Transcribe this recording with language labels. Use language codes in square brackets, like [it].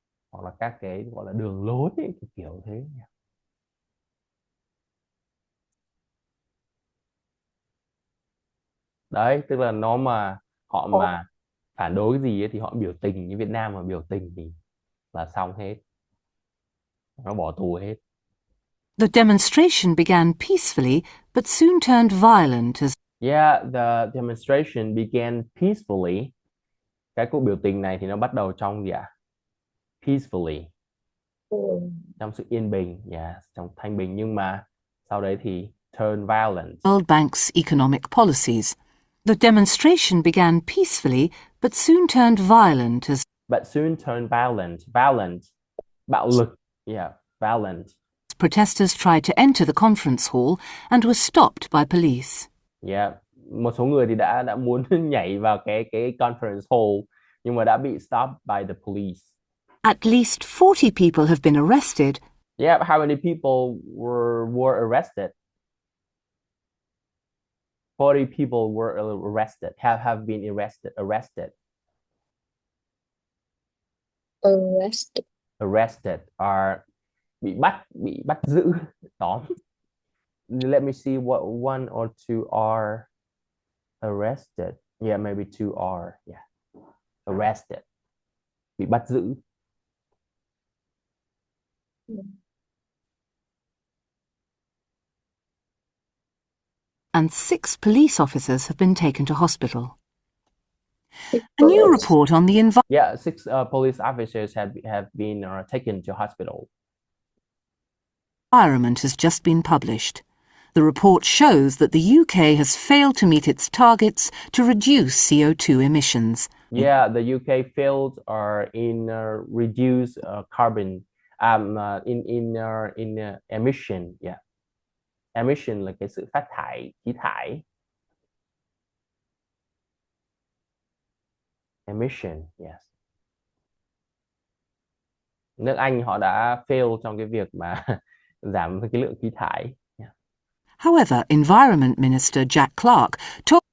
[vi] Hoặc là các cái gọi là đường lối ấy, kiểu thế. Đấy, tức là nó mà họ mà phản đối cái gì ấy, thì họ biểu tình. Như Việt Nam mà biểu tình thì là xong hết. Nó bỏ tù hết. [en] The demonstration began peacefully but soon turned violent as... Yeah, the demonstration began peacefully. [vi] Cái cuộc biểu tình này thì nó bắt đầu trong gì ạ? [en] Peacefully. [vi] Trong sự yên bình, yeah, trong thanh bình, nhưng mà sau đấy thì [en] turn violent. World Bank's economic policies. The demonstration began peacefully but soon turned violent as... But soon turned violent. Violent. [vi] Bạo lực. [en] Yeah, violent. Protesters tried to enter the conference hall and were stopped by police. [vi] Yeah, một số người thì đã muốn nhảy vào cái conference hall, nhưng mà đã bị [en] stopped by the police. At least 40 people have been arrested. Yeah, how many people were arrested? 40 people were arrested, have been arrested. Arrested are [vi] bị bắt giữ, tóm. [en] Let me see what one or two are arrested. Yeah, maybe two are. Yeah, arrested. [vi] Bị bắt giữ. [en] And 6 police officers have been taken to hospital. A new report on the environment. Yeah, 6 police officers have been taken to hospital. Environment has just been published. The report shows that the UK has failed to meet its targets to reduce CO2 emissions. Yeah, the UK failed in reduce carbon in emission. [vi] Yeah, emission là cái sự phát thải khí thải. [en] Emission, yes. [vi] Nước Anh họ đã fail trong cái việc mà giảm cái lượng khí thải. [en] Yeah. However, Environment Minister Jack Clark told